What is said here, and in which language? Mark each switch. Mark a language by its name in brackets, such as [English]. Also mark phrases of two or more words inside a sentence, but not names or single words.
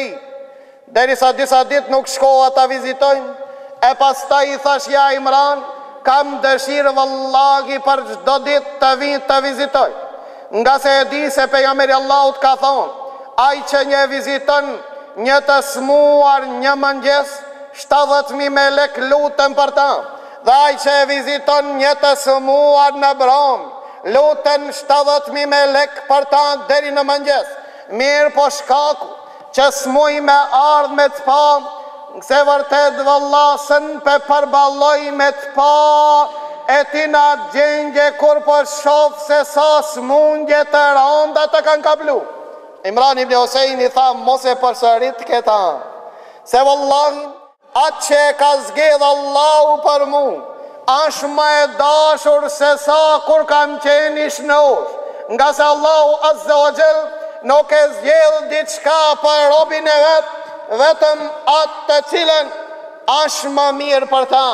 [Albanian] Derisa disa dit nuk shkova ta vizitojnë, e pastaj i thash: ja Imran, kam dëshirë vallahi për çdo ditë të vi të vizitoj, nga se e di se pejgamberi Allahut ka thonë: ai që një viziton një të smuar një mëngjes, 70.000 melek lutën për ta, dhe ai që e viziton një të smuar në brom, lutën 70.000 melek për ta deri në mëngjes. Mirë po shkaku që smuj me ardh me të pa, se vërtet vëllasën pe përballoj me të pa, e ti në atë gjengje kur po shof se sa smundje të randa të kanë kaplu. Imran ibn Husaini tha: mos e përsërit këta, se vallahi atë që ka zgjedh Allahu për mu është më e dashur se sa kur kam qenë i shnosh, nga se Allahu [Arabic] عز وجل [Albanian] nuk e zgjedh diçka për robin e vet, vetëm atë të cilën është më mirë për ta.